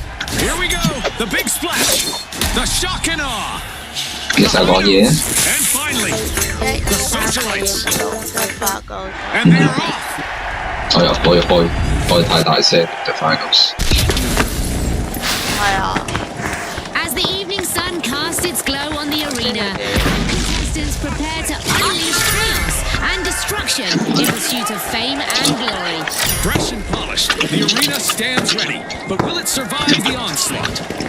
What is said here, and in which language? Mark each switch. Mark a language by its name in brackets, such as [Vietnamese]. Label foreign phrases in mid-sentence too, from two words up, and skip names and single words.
[English] Here we go, the big splash, the shock and awe, [Cantonese] 其實講嘢， [English] and finally, the socialites, [Cantonese] 發覺 [English] and they are off. [Cantonese] 我又開太大聲 ，The Finals。係啊， [English] As the evening sun casts its glow on the arena, contestants prepare to unleash chaos and destruction in pursuit of fame and glory. Fresh and polished, the arena stands ready, but will it survive the onslaught?